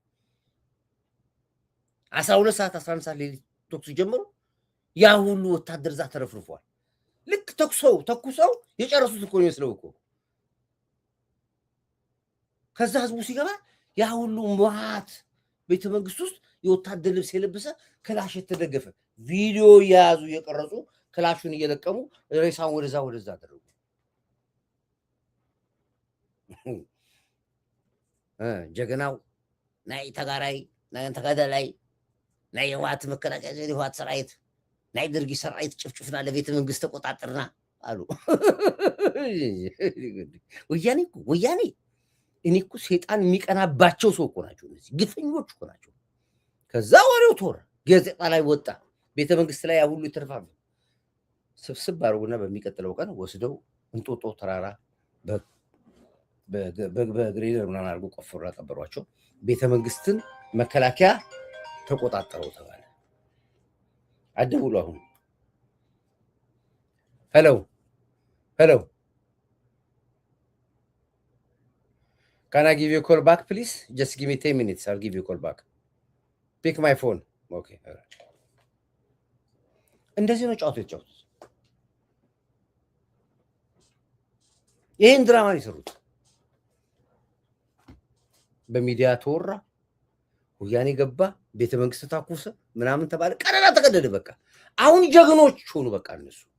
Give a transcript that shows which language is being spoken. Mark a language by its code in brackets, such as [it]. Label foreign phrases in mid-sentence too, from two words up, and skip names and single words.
[am] 12 ሰዓት 11 ሰዓት ሌሊት ቶክስ ጀመሩ። ያ ሁሉ ወታደር እዛ ተረፍርፏል። ልክ ተኩሰው የጨረሱት እኮ ነው የሚመስለው እኮ። ከዛ ህዝቡ ሲገባ ያ ሁሉ መዓት ቤተ መንግስት ውስጥ የወታደር ልብስ የለበሰ ክላሽ የተደገፈ ቪዲዮ እየያዙ እየቀረጹ ክላሹን እየለቀሙ ሬሳውን ወደዛ አደረጉ። [ti] ጀግናው ናይ ተጋራይ ናይ ተጋዳላይ ናይ ህወሓት መከላከያ ህወሓት ሰራዊት ናይ ደርጊ ሰራዊት ጭፍጭፍና [am] ለቤተ መንግስት ተቆጣጠርና አሉ። ወያኔ እኔ እኮ ሴጣን የሚቀናባቸው ሰው እኮ ናቸው እነዚህ ግፈኞች እኮ ናቸው። ከዛ ወሬው ቶር ጋዜጣ ላይ ወጣ። ቤተ መንግስት ላይ ያ ሁሉ ይተርፋል። ስብስብ አድርጎና በሚቀጥለው ቀን ወስደው እንጦጦ ተራራ በግሬደር ምናምን አድርጎ ቆፍሮ ቀበሯቸው። ቤተ መንግስትን መከላከያ ተቆጣጠረው ተባለ። አደውሉ አሁን ሄሎ [en] Can I give you a call back, please? Just give me 10 minutes. I'll give you a call back. Pick my phone. Okay. All right. [am] እንደዚህ ነው ጫወት የተጫወቱት። ይህን ድራማ የሰሩት በሚዲያ ተወራ። ወያኔ ገባ፣ ቤተ መንግስት ታኩሰ ምናምን ተባለ፣ ቀረራ ተቀደደ። በቃ አሁን ጀግኖች ሆኑ። በቃ እነሱ